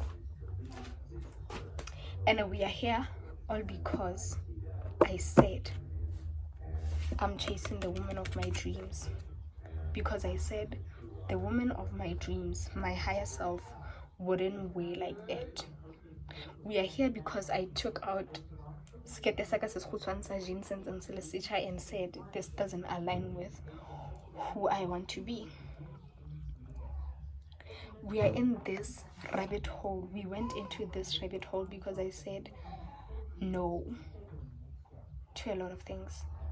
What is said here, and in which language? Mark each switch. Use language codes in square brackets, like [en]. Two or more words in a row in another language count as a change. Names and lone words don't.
[en] And we are here all because I said I'm chasing the woman of my dreams, because I said the woman of my dreams, my higher self, wouldn't wear like that. We are here because I took out [st] skete sa ka se sekgutshwane sa jeans [en] and said this doesn't align with who I want to be. We are in this rabbit hole. We went into this rabbit hole because I said no to a lot of things.